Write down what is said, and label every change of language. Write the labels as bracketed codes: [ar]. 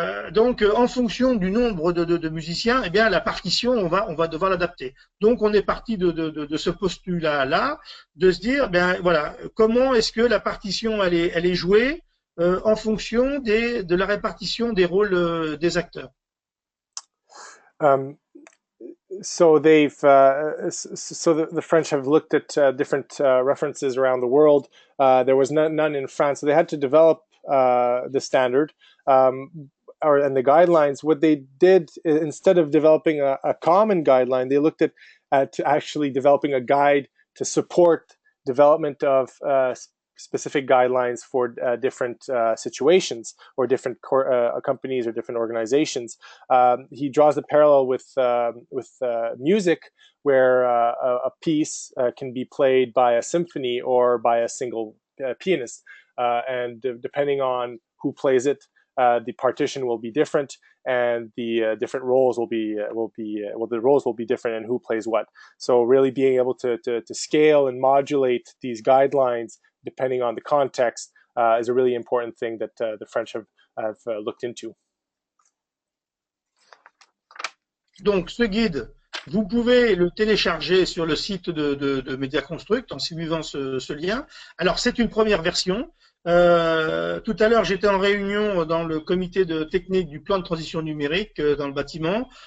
[fr] Donc, en fonction du nombre de musiciens, eh bien, la partition, on va devoir l'adapter. Donc, on est parti de ce postulat-là, de se dire, ben voilà, comment est-ce que la partition elle est jouée en fonction de la répartition des rôles des acteurs. [en] So the French have looked at different references around the world. There was none in France, so they had to develop the standard and the guidelines. What they did, instead of developing a common guideline, they looked at actually developing a guide to support development of specific guidelines for different situations or different companies or different organizations. He draws a parallel with music, where a piece can be played by a symphony or by a single pianist, and depending on who plays it, the partition will be different, and the different roles the roles will be different, and who plays what. So really being able to scale and modulate these guidelines depending on the context is a really important thing that the French have looked into. [fr] Donc, ce guide, vous pouvez le télécharger sur le site de Medi Construct en suivant ce lien. Alors, c'est une première version. Tout à l'heure, j'étais en réunion dans le comité de technique du plan de transition numérique dans le bâtiment.